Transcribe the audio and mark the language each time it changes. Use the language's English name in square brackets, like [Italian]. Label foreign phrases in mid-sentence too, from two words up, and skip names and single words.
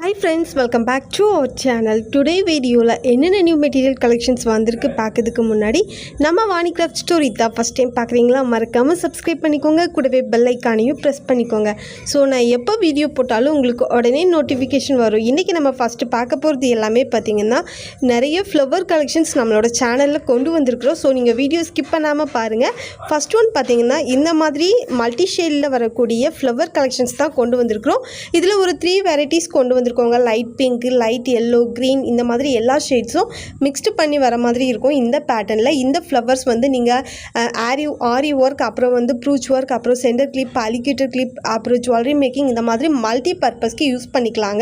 [English] friends, welcome back to our channel. Today video [Tamil] ல என்ன [English] new material collections [Tamil] வந்திருக்கு பாக்கறதுக்கு முன்னாடி நம்ம Vani Craft Story da [English] first time [Tamil] பாக்குறீங்களா மறக்காம subscribe பண்ணிக்கோங்க கூடவே [English] bell icon- [Tamil] ஐயும் press பண்ணிக்கோங்க சோ நான் எப்ப வீடியோ போட்டாலும் உங்களுக்கு உடனே notification வரும். இன்னைக்கு நம்ம first பார்க்க போறது எல்லாமே பாத்தீங்கன்னா நிறைய flower collections நம்மளோட சேனல்ல கொண்டு வந்திருக்கோம். சோ நீங்க வீடியோ skip பண்ணாம பாருங்க. [English] first one [Tamil] பாத்தீங்கன்னா இந்த மாதிரி [English] multi shade [Tamil] ல வரக்கூடிய [English] flower collections [Tamil] தான் கொண்டு வந்திருக்கோம். இதுல ஒரு 3 varieties கொண்டு வந்திருக்கோங்க. [English] light pink, light yellow, green [Tamil] இந்த மாதிரி எல்லா ஷேட்ஸும் மிக்ஸ்ட் பண்ணி வர மாதிரி இருக்கும். இந்த பேட்டர்ன்ல இந்த ஃப்ளவர்ஸ் வந்து நீங்க [English] aari work, [Tamil] அப்புறம் வந்து [English] brooch work, [Tamil] அப்புறம் [English] center clip, alligator clip, [Tamil] அப்புறம் [English] jewellery making [Tamil] இந்த மாதிரி [English] multi purpose [Tamil] யூஸ் பண்ணிக்கலாங்க.